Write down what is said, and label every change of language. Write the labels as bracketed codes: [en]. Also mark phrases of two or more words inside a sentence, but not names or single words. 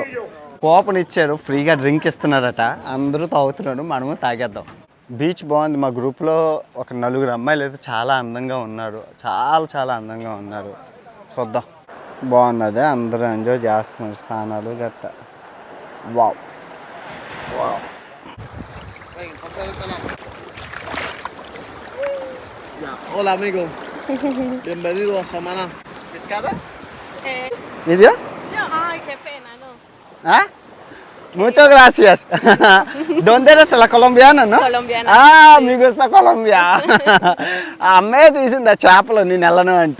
[te] కూపన్ ఇచ్చారు, ఫ్రీగా డ్రింక్ ఇస్తున్నారట. అందరూ తాగుతున్నారు, మనము తాగేద్దాం. బీచ్ బాగుంది. మా గ్రూప్లో ఒక 4 అమ్మాయిలు అయితే చాలా అందంగా ఉన్నారు, చాలా అందంగా ఉన్నారు. చూద్దాం, బాగున్నది. అందరూ ఎంజాయ్ చేస్తున్నారు, స్నానాలు గట్ట. [en] Wow. [es] Ya, hola amigo. Bienvenido a Samana. ¿Pescada? ¿Video? No, ay, qué pena, no. ¿Ah? Muchas gracias. ¿Dónde eres? ¿La colombiana, no? Colombiana. Ah, me gusta Colombia. [te] ఆ అమ్మాయి తీసింది ఆ చేపలు, నేను వెళ్ళను అంటే.